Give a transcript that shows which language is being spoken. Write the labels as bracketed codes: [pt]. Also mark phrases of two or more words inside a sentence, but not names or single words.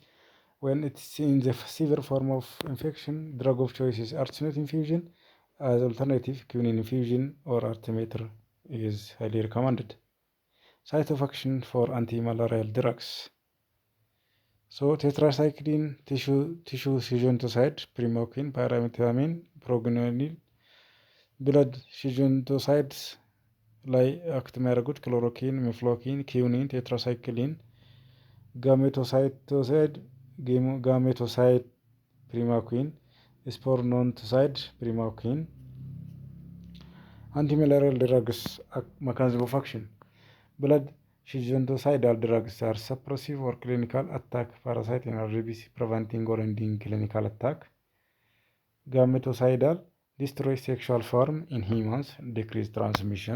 [en] When it's in the severe form of infection, drug of choice is artesunate infusion. As alternative, quinine infusion or artemether is highly recommended. Site of action for anti-malarial drugs. So tetracycline, tissue schizontoside, primaquine, pyrimethamine, progranil, blood schizontosides [am] ላይ አክት የሚያደርጉት ክሎሮኪን፣ ሚፍሎኪን፣ ኪዩኒን፣ ቴትራሳይክሊን፣ ጋሜቶሳይድ ፕሪማኩዊን፣ ስፖርኖንቶሳይድ ፕሪማኩዊን። [en] Antimalarial drugs mechanism of action. Blood schizontoside drugs are suppressive or clinical attack parasite in RBC, preventing or ending clinical attack. Gametocidal destroy sexual form in humans, decrease transmission.